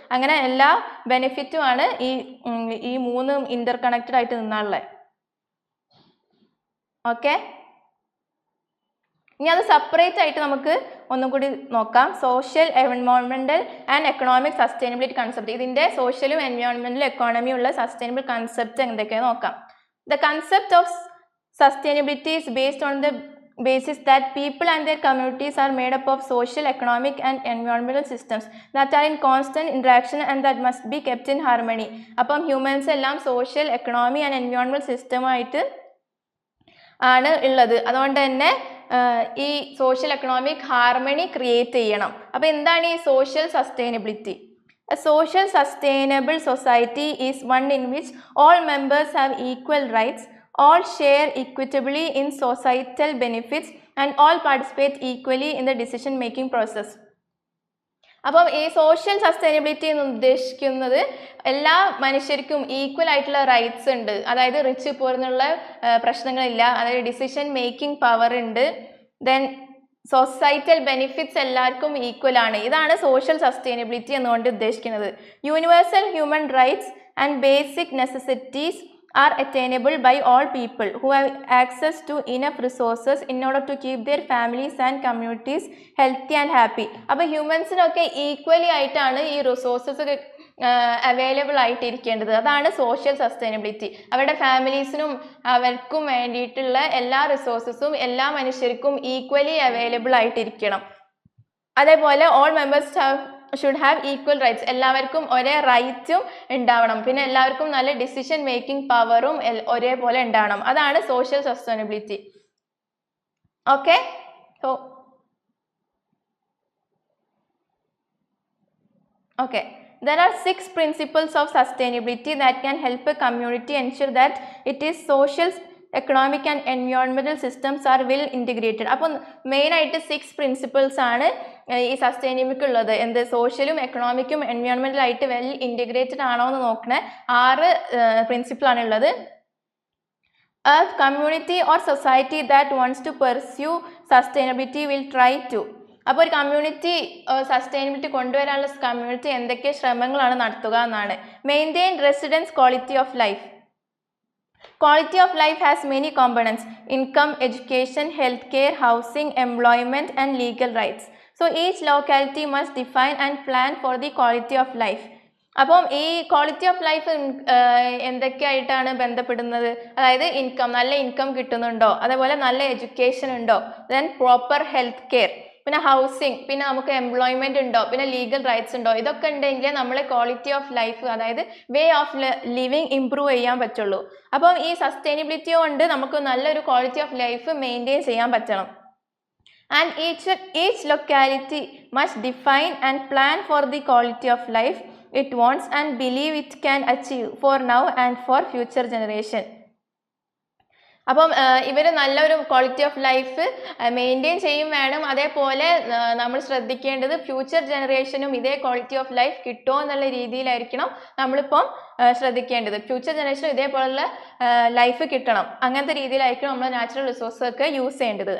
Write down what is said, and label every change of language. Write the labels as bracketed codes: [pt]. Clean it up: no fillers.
[ml] അങ്ങനെ എല്ലാ ബെനിഫിറ്റും ആണ് ഈ 3 ഇൻ്റർ കണക്റ്റഡ് ആയിട്ട് നിന്നാളുള്ളത്. ഓക്കെ. ഇനി അത് സെപ്പറേറ്റ് ആയിട്ട് നമുക്ക് ഒന്നും കൂടി നോക്കാം. Social, environmental and economic sustainability concept. ഇതിൻ്റെ സോഷ്യലും എൻവയോൺമെൻറ്റലും എക്കോണമിയും ഉള്ള സസ്റ്റൈനബിൾ കൺസെപ്റ്റ് എന്തൊക്കെയാണ് നോക്കാം. [en] The concept of sustainability is based on the basis that people and their communities are made up of social, economic and environmental systems that are in constant interaction and that must be kept in harmony. [ml] അപ്പം humans എല്ലാം social, economy and environmental സിസ്റ്റമായിട്ട് ആണ് ഉള്ളത്. അതുകൊണ്ട് തന്നെ ഈ social economic harmony create ചെയ്യണം. അപ്പോൾ എന്താണ് ഈ social sustainability? [en] A social sustainable society is one in which all members have equal rights, all share equitably in societal benefits and all participate equally in the decision making process. [ml] അപ്പം ഈ social sustainability എന്ന് ഉദ്ദേശിക്കുന്നത് എല്ലാ മനുഷ്യർക്കും equal ആയിട്ടുള്ള rights ഉണ്ട്, അതായത് rich പൂർ എന്നുള്ള പ്രശ്നങ്ങളില്ല, അതായത് ഡിസിഷൻ മേക്കിംഗ് പവർ ഉണ്ട്, ദെൻ സൊസൈറ്റൽ ബെനിഫിറ്റ്സ് എല്ലാവർക്കും ഈക്വൽ ആണ്. ഇതാണ് സോഷ്യൽ സസ്റ്റൈനബിലിറ്റി എന്നുകൊണ്ട് ഉദ്ദേശിക്കുന്നത്. [en] Universal human rights and basic necessities are attainable by all people who have access to enough resources in order to keep their families and communities healthy and happy. [ml] അപ്പോൾ ഹ്യൂമൻസിനൊക്കെ equally ആയിട്ടാണ് ഈ resources available ആയിട്ടിരിക്കേണ്ടത്. അതാണ് social sustainability. അവരുടെ ഫാമിലീസിനും അവർക്കും വേണ്ടിയിട്ടുള്ള എല്ലാ റിസോഴ്സസും എല്ലാ മനുഷ്യർക്കും ഈക്വലി അവൈലബിൾ ആയിട്ടിരിക്കണം. [en] അതേപോലെ all members should have equal rights, [ml] എല്ലാവർക്കും ഒരേ റൈറ്റും ഉണ്ടാവണം. പിന്നെ എല്ലാവർക്കും നല്ല ഡിസിഷൻ മേക്കിംഗ് പവറും ഒരേപോലെ ഉണ്ടാവണം. അതാണ് social sustainability. [en] Okay, so okay, there are 6 principles of sustainability that can help a community ensure that it is social, economic and environmental systems are well integrated. [ml] അപ്പോൾ മെയിൻ ആയിട്ട് 6 പ്രിൻസിപ്പിൾസ് ആണ് ഈ sustainability ഉള്ളത്. എന്ത് സോഷ്യലും എക്കണോമിക്കും എൻവയോൺമെന്റൽ ആയിട്ട് വെൽ ഇൻറ്റഗ്രേറ്റഡ് ആണോ എന്ന് നോക്കണ 6 പ്രിൻസിപ്പിൾ ആണ് ഉള്ളത്. [en] A community or society that wants to pursue sustainability will try to. [ml] അപ്പോൾ ഒരു കമ്മ്യൂണിറ്റി സസ്റ്റൈനബിലിറ്റി കൊണ്ടുവരാനുള്ള കമ്മ്യൂണിറ്റി എന്തൊക്കെ ശ്രമങ്ങളാണ് നടത്തുക എന്നാണ്. [en] Maintain residents quality of life. Quality of life has many components: income, education, healthcare, housing, employment and legal rights. So each locality must define and plan for the quality of life. [ml] അപ്പം ഈ quality of life എന്തൊക്കെയായിട്ടാണ് ബന്ധപ്പെടുന്നത്? അതായത് income, നല്ല income കിട്ടുന്നുണ്ടോ, അതേപോലെ നല്ല education ഉണ്ടോ, then proper health care, പിന്നെ ഹൗസിങ്, പിന്നെ നമുക്ക് എംപ്ലോയ്മെന്റ് ഉണ്ടോ, പിന്നെ ലീഗൽ റൈറ്റ്സ് ഉണ്ടോ. ഇതൊക്കെ ഉണ്ടെങ്കിൽ നമ്മളെ ക്വാളിറ്റി ഓഫ് ലൈഫ്, അതായത് വേ ഓഫ് ലിവിങ് ഇംപ്രൂവ് ചെയ്യാൻ പറ്റുള്ളൂ. അപ്പം ഈ സസ്റ്റൈനബിലിറ്റി കൊണ്ട് നമുക്ക് നല്ലൊരു ക്വാളിറ്റി ഓഫ് ലൈഫ് മെയിൻറ്റെയിൻ ചെയ്യാൻ പറ്റണം. [en] And each locality must define and plan for the quality of life it wants and believe it can achieve for now and for future generation. [ml] അപ്പം ഇവർ നല്ലൊരു ക്വാളിറ്റി ഓഫ് ലൈഫ് മെയിൻറ്റെയിൻ ചെയ്യും വേണം. അതേപോലെ നമ്മൾ ശ്രദ്ധിക്കേണ്ടത് ഫ്യൂച്ചർ ജനറേഷനും ഇതേ ക്വാളിറ്റി ഓഫ് ലൈഫ് കിട്ടുമോ എന്നുള്ള രീതിയിലായിരിക്കണം നമ്മളിപ്പം ശ്രദ്ധിക്കേണ്ടത്. ഫ്യൂച്ചർ ജനറേഷനും ഇതേപോലുള്ള ലൈഫ് കിട്ടണം, അങ്ങനത്തെ രീതിയിലായിരിക്കണം നമ്മൾ നാച്ചുറൽ റിസോഴ്സസ് ഒക്കെ യൂസ് ചെയ്യേണ്ടത്.